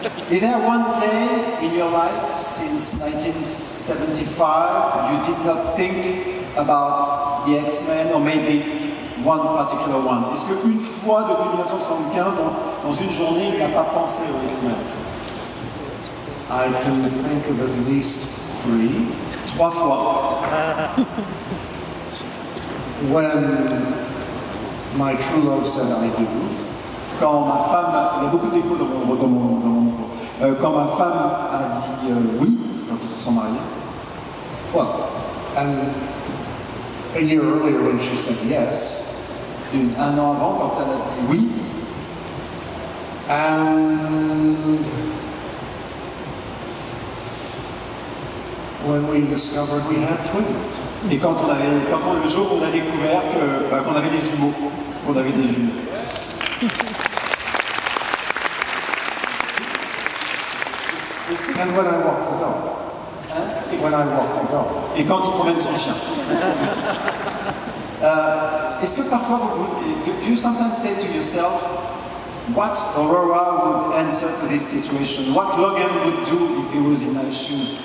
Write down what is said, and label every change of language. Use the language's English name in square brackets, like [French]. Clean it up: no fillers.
[English] Is there one day in your life since 1975 you did not think about the X-Men or maybe one particular one? [French] Est-ce qu'une fois depuis 1975 dans une journée il n'a pas pensé aux X-Men? [English] I can think of at least [French] 3 fois. [English] When my true love said I do. [French] Quand ma femme, il y a beaucoup d'écho dans mon micro. Quand ma femme a dit oui, quand ils se sont mariés. [English] Well, and a year earlier when she said yes. [French] Un an avant, quand elle a dit oui. [English] And when we discovered we had twins. [French] Et le jour où on a découvert qu'on avait des jumeaux. On avait des jumeaux. [English] And when I walk the dog. When I walk the dog. [French] Et quand il promène son chien. Est-ce que parfois [English] do you sometimes say to yourself, what Aurora would answer to this situation? What Logan would do if he was in my shoes?